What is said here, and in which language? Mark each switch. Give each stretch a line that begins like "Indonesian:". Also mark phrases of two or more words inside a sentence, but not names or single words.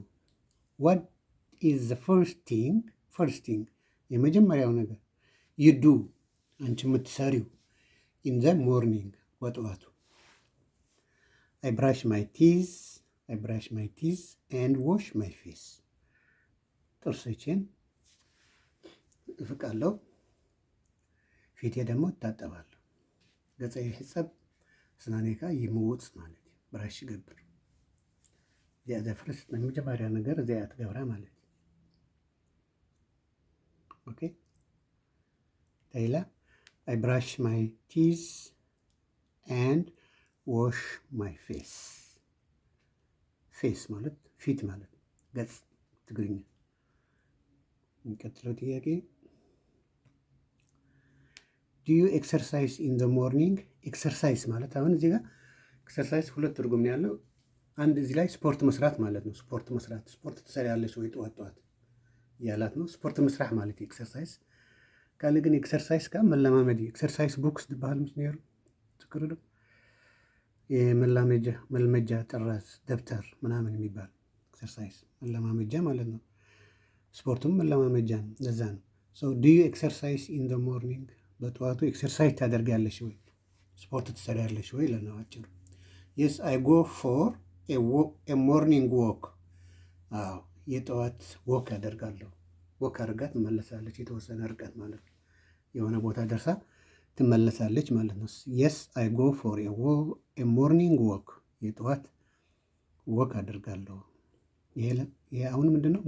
English: What is the first thing
Amharic: የመጀመሪያው ነገር
English: ይዱ
Amharic: አንቺ የምትሰሪው
English: in the morning በጠዋቱ። I brush my teeth and wash my face። ጥርሶቼን
Amharic: እፍቃለሁ፣ ፊቴ ደግሞ እታጠባለሁ።
Tigrinya: ገፀ ይሕፀብ ስናኔካ ይምውፅ ማለት እዩ። ብራሽ ይገብር እዚኣ ዘፍርስ መጀመርያ ነገር እዚኣ ትገብራ ማለት እዩ።
English: ኦኬ ተይላ I brush my teeth and wash my face። ፌስ
Amharic: ማለት ፊት ማለት ገጽ ትግርኛ። የሚቀጥለው ጥያቄ
English: Do you exercise in the morning?
Amharic: ኤክሰርሳይዝ ማለት አሁን እዚህ ጋር ኤክሰርሳይዝ ሁለት ትርጉም ነው ያለው። አንድ እዚህ ላይ ስፖርት መስራት ማለት ነው። ስፖርት ትሰሪያለሽ ወይ ጠዋት እያላት ነው።
Tigrinya: ስፖርት መስራሕ ማለት እዩ ኤክሰርሳይዝ። ካልእ ግን ኤክሰርሳይዝ ከዓ መለማመድ እዩ።
English: exercise books
Tigrinya: ዝበሃል ምስ ነይሩ ትክር ዶ?
Amharic: መልመጃ ጥራዝ ደብተር ምናምን የሚባል ኤክሰርሳይዝ መለማመጃ ማለት ነው። ስፖርቱም መለማመጃ ነው። ለዛ ነው
English: Do you exercise in the morning?
Amharic: በጠዋቱ ኤክሰርሳይዝ ታደርጊያለሽ ወይ ስፖርት ትሰሪያለሽ ወይ ለነው አጭሩ።
English: Yes I go for a morning walk።
Amharic: አዎ የጠዋት ወክ ያደርጋለሁ። ወክ አድርጋ ትመለሳለች። የተወሰነ ርቀት ማለት ነው። የሆነ ቦታ ደርሳ ትመለሳለች ማለት ነው።
English: Yes I go for a morning walk፣
Amharic: የጠዋት ወክ አድርጋለሁ። ይሄ አሁን ምንድን ነው?